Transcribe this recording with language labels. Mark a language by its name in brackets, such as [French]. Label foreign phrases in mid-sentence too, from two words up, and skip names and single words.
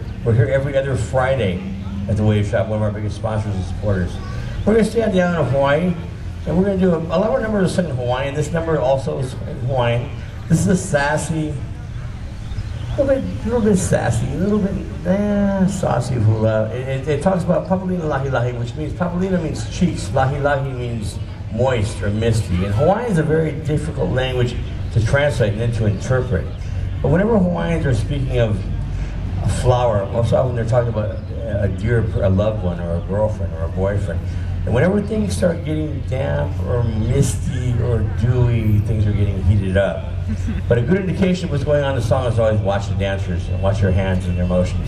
[English] We're here every other Friday at the Wave Shop, one of our biggest sponsors and supporters. We're going to stay on the island of Hawaii, and we're going to do a lot of our numbers are sung in Hawaiian. This number also is in Hawaiian. This is a sassy, a little bit sassy, a little bit saucy hula. It talks about [Hawaiian] papalina lahi lahi, [English] which means, papalina means cheeks, [Hawaiian] lahi lahi [English] means moist or misty. And Hawaiian is a very difficult language to translate and then to interpret. But whenever Hawaiians are speaking of a flower, most often they're talking about a dear, a loved one, or a girlfriend, or a boyfriend. And whenever things start getting damp, or misty, or dewy, things are getting heated up. But a good indication of what's going on in the song is always watch the dancers, and watch their hands and their motions.